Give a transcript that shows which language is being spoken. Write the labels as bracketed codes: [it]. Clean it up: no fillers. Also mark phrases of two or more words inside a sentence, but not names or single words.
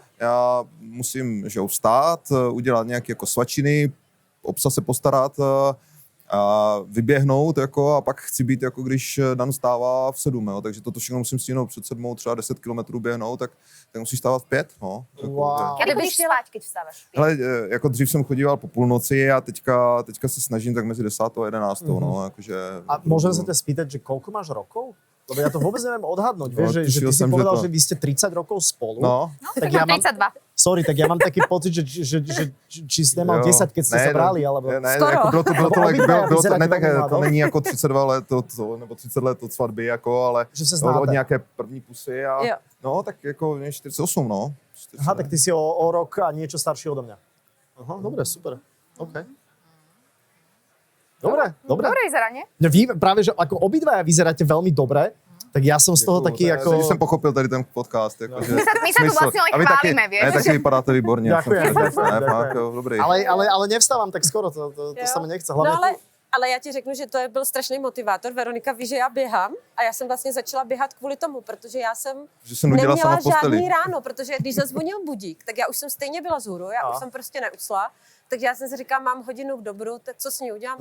[cs] já musím, že jo, vstát, udělat nějaké jako svačiny, o psa se postarat, a vyběhnout jako, a pak chci být, jako když Dan stává v 7, jo, takže toto všechno musím stihnout před 7, třeba 10 kilometrů běhnout, tak musíš stávat v 5. No, jako, Wow. [sk] Kedy [cs] Kdyby [sk] budeš [cs] chtěla- [sk] spať, keď vstávaš? [cs] Hele, jako dřív jsem chodíval po půlnoci a teďka se snažím tak mezi 10 a 11, no, jakože... [sk] A môžem sa ťa spýtať, že koľko máš rokov? Lebo ja to vôbec neviem odhadnúť. Vieš, že tušil ty si som, že povedal, to- že vy ste 30 rokov spolu. No, Tak ja mám 32. Sorry, tak ja mám taký pocit, že či si nemal [cs] Jo. [sk] 10, keď ste sa brali, alebo... [cs] Ne, [sk] Skoro. [cs] jako bylo to [sk] Obidvaja [cs] bylo to, [sk] vyzeráte [cs] ne, tak [sk] veľmi [cs] to [sk] mladou. [cs] není jako 32 let nebo 30 let od svatby, jako, ale Že se od znáte. nějaké první pusy a Jo. no, tak jako 48, no. 40, [sk] Aha, tak ty si o rok a niečo starší odo mňa. Aha, dobre, super. OK. Dobre. Dobre vyzerá, nie? No vy práve, že ako obidvaja vyzeráte veľmi dobre, tak ja som z toho taký ako... [cs] Když jsem pochopil tady ten podcast, jako, že... [sk] My sa tu vlastne len [cs] A vy taky, [sk] chválime, vieš? [cs] ne, taky vypadáte výborně. [sk] Ďakujem, [cs] jsem [sk] ďakujem, [cs] ne, [sk] ďakujem. [cs] fakt, jo, dobrý. [sk] Ale nevstávam tak skoro, to sa mi nechce. Hlavne [cs] No ale já ti řeknu, že to byl strašný motivátor. Veronika ví, že já běhám a já jsem vlastně začala běhat kvůli tomu, protože já jsem Že jsem nudila sama neměla v posteli. žádný ráno, protože když zazvonil budík, tak já už jsem stejně byla zhůru, já už jsem prostě neusla. Takže já jsem si říkala, mám hodinu k dobru, tak co s ní udělám?